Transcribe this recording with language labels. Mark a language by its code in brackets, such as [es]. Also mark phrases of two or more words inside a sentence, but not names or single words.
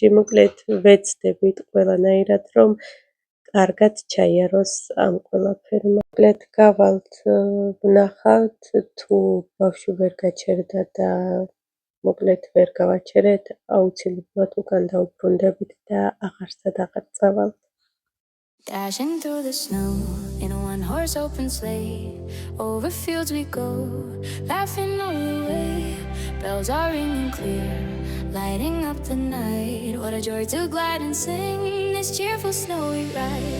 [ka] მოკლედ ვეცდებით ყველანაირად, რომ კარგად ჩაიაროს ამ ყველაფერმა. მოკლედ გავალთ, ვნახავთ, თუ ბავშვი ვერ გაჩერდა და მოკლედ ვერ გავაჩერეთ, აუცილებლად უკან დავბრუნდებით და აღარსად აღარ წავალთ. [en] Dashing through the snow in a one-horse open sleigh, over fields we go, laughing all the way. Bells are ringing clear, lighting up the night. What a joy to glide and sing this cheerful snowy ride.